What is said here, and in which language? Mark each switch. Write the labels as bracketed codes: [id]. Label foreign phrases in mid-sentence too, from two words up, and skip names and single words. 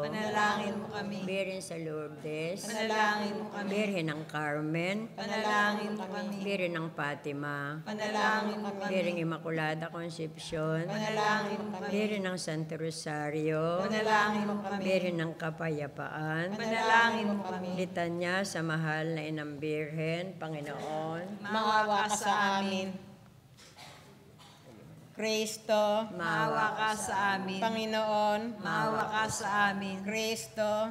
[tl] Panalangin mo kami. Birhen sa Lourdes, Panalangin mo kami. Birhen ng Carmen, Panalangin mo kami. Birhen ng Fatima, Panalangin mo kami. Birhen Immaculada Concepcion, Panalangin mo kami. Birhen ng Santo Rosario, Panalangin mo kami. Birhen ng Kapayapaan, Panalangin mo kami. litanya sa mahal na Inang Birhen, Panginoon, Maawa ka sa amin. Kristo, Maawa ka sa amin. Panginoon, Maawa ka sa amin. Kristo,